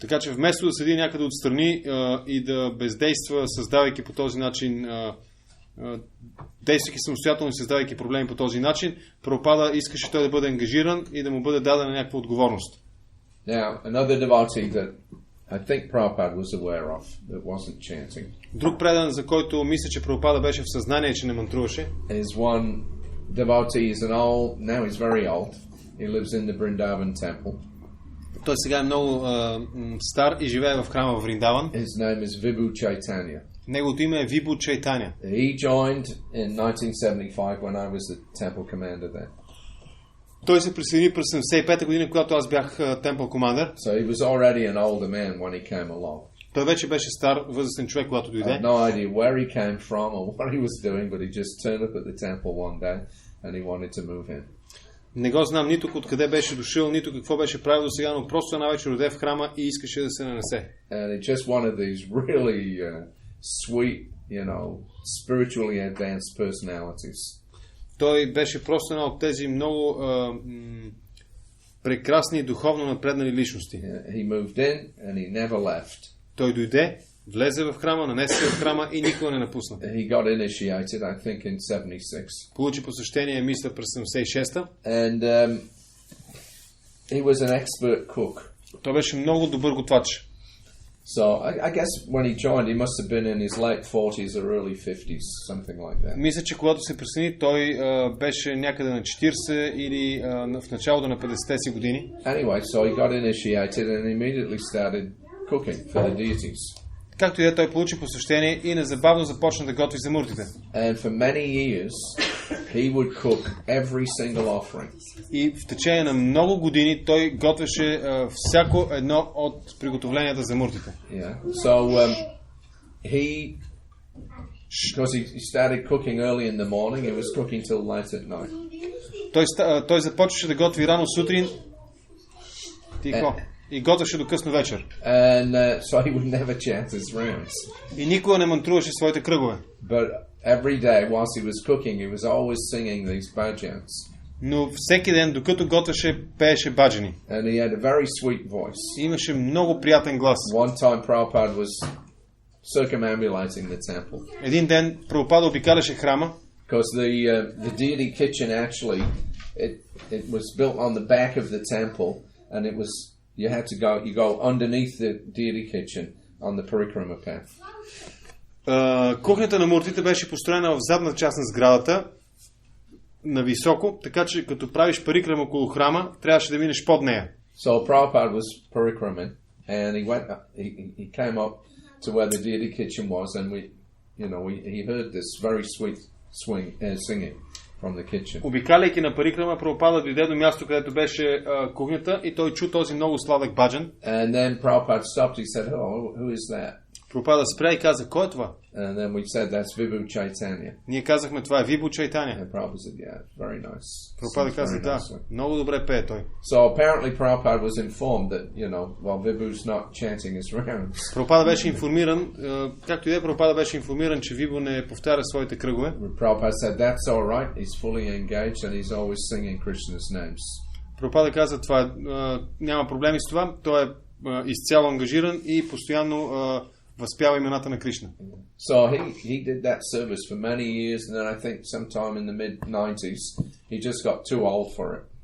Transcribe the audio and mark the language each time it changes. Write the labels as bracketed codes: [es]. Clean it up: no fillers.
[bg] Така че вместо да седи някъде отстрани и да бездейства, създавайки по този начин, действайки самостоятелно и създавайки проблеми по този начин, Прабхупада искаше той да бъде ангажиран и да му бъде дадена някаква отговорност. [en] Now, another devotee that I think Prabhupada was aware of that wasn't chanting. [bg] Друг предан, за който мисля, че Прабхупада беше в съзнание, че не мантруваше, [en] is one devotee. He's now he's very old. He lives in the Vrindavan temple. [bg] Той сега е много стар и живее в храма в Вриндаван. [en] His name is Vibhu Chaitanya. [bg] Неговото име е Вибу Чайтаня. [en] He joined in 1975 when I was the temple commander there. [bg] Той се присъедини през 75-та година, когато аз бях темпъл командър. [en] So he was already an older man when he came along. [bg] Той вече беше стар, възрастен човек, когато дойде. [en] I have no idea where he came from or what he was doing, but he just turned up at the temple one day and he wanted to move in. [bg] Не го знам нито откъде беше дошъл, нито какво беше правил до сега, но просто една вечер дойде в храма и искаше да се нанесе. [en] And it's just one of these really sweet, spiritually advanced personalities. [bg] Той беше просто една от тези много прекрасни и духовно напреднали личности. [en] He moved in and he never left. [bg] Той дойде, влезе в храма, нанесе се в храма и никога не напусна. [en] He got initiated, I think, in 76. [bg] Получи посещение, мисля, през 76-та. [en] And he was an expert cook. [bg] Той беше много добър готвач. [en] So I guess when he joined, he must have been in his late 40s or early 50s, something like that. [bg] Мисля, че когато се присъедини, той беше някъде на 40 или в началото на 50-те си години. [en] Anyway, so he got initiated and immediately started cooking for the deities. [bg] Както и да, той получи посвещение и незабавно започна да готви за муртите. [en] And for many years, he would cook every single offering. [bg] И в течение на много години той готвеше всяко едно от приготовленията за муртите. [en] Yeah. So because he started cooking early in the morning, he was cooking till late at night. [bg] Той започваше да готви рано сутрин и готвеше до късно вечер. [en] And so he would never chant his rounds. [bg] И никога не мантруваше своите кръгове. [en] But every day, whilst he was cooking, he was always singing these bhajans. [bg] Но всеки ден, докато готвеше, пееше баджани. [en] And he had a very sweet voice. [bg] И имаше много приятен глас. [en] One time Prabhupada was circumambulating the temple. [bg] Един ден Прабхупада обикаляше храма. [en] Because the deity kitchen actually, it was built on the back of the temple, and it was, you go underneath the deity kitchen on the parikrama path. [bg] Кухнята на муртите беше построена в задна част на сградата, на високо, така че като правиш парикрам около храма, трябваше да минеш под нея. [en] So Prabhupada was parikraman, and he came up to where the deity kitchen was, and he heard this very sweet singing from the kitchen. [bg] Обикаляйки на парикрама, Прабхупада дойде до място, където беше кухнята, и той чу този много сладък баджан. [en] And then Prabhupada stopped. He said, "Oh, who is that?" [bg] Прабхупада спря и каза, кой е това? [en] And then we said, "That's Vibhu Chaitanya." [bg] Ние казахме, това е Вибу Чайтаня. [en] And Prabhupada said, "Yeah, very nice." [bg] Прабхупада каза, да, много добре пее той. [en] So apparently Prabhupada was informed that, Vibhu's not chanting his rounds. [bg] Прабхупада беше информиран, както и да е, Прабхупада беше информиран, че Вибу не повтаря своите кръгове. [en] Prabhupada said, "That's all right. He's fully engaged and he's always singing Krishna's names." [bg] Прабхупада каза, това няма проблеми с това, той е изцяло ангажиран и постоянно възпява имената на Кришна. [en] So he did that service for many years, and then I think sometime in the mid-90s he just got too old for it.